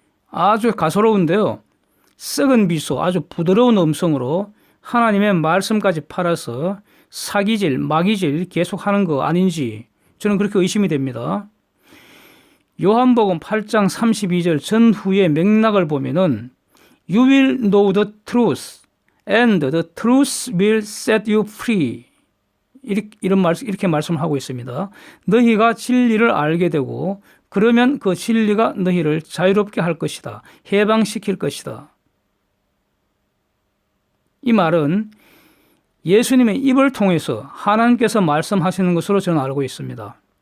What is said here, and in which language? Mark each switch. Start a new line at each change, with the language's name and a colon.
Korean: 아주 가소로운데요. 썩은 미소, 아주 부드러운 음성으로 하나님의 말씀까지 팔아서 사기질, 마기질 계속하는 거 아닌지 저는 그렇게 의심이 됩니다. 요한복음 8장 32절 전후의 맥락을 보면은
English: You will know the truth and the truth will set you free.
Korean: 이렇게 말씀을 하고 있습니다. 너희가 진리를 알게 되고 그러면 그 진리가 너희를 자유롭게 할 것이다. 해방시킬 것이다. 이 말은 예수님의 입을 통해서 하나님께서 말씀하시는 것으로 저는 알고 있습니다.